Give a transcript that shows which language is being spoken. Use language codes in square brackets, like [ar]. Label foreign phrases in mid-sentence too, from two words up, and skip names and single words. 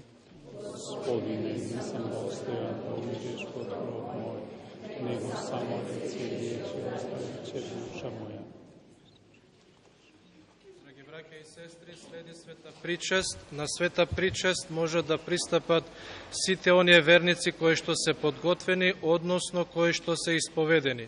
[hr] Gospodine, nisam dostojan da uđeš pod krov moj, nego samo reci riječi, ostavit će duša moja. [mk] Драги браќа и сестри, следи света причест. На света причест може да пристапат sите оние верници кои што се подготвени, односно кои што се исповедени.